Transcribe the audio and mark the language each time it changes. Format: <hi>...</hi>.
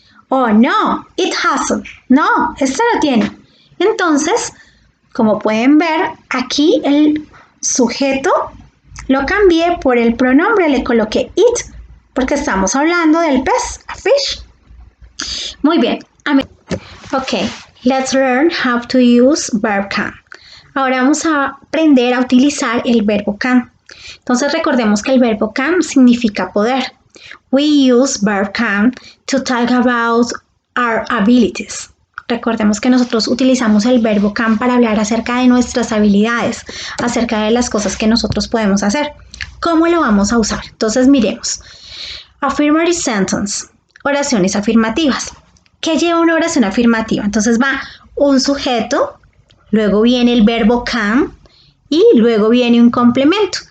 <en>Oh, no, it hasn't.</en> <es>No, este no tiene. Entonces, como pueden ver, aquí el sujeto lo cambié por el pronombre, le coloqué it, porque estamos hablando del pez, a fish. Muy bien.</es> <en>Ok, let's learn how to use verb can.</en> <es>Ahora vamos a aprender a utilizar el verbo can. Entonces recordemos que el verbo can significa poder.</es> <en>We use verb can to talk about our abilities.</en> <es>Recordemos que nosotros utilizamos el verbo can para hablar acerca de nuestras habilidades, acerca de las cosas que nosotros podemos hacer. ¿Cómo lo vamos a usar? Entonces miremos.</es> <en>Affirmative sentence,</en> <es>oraciones afirmativas. ¿Qué lleva una oración afirmativa? Entonces va un sujeto, luego viene el verbo can y luego viene un complemento.</es>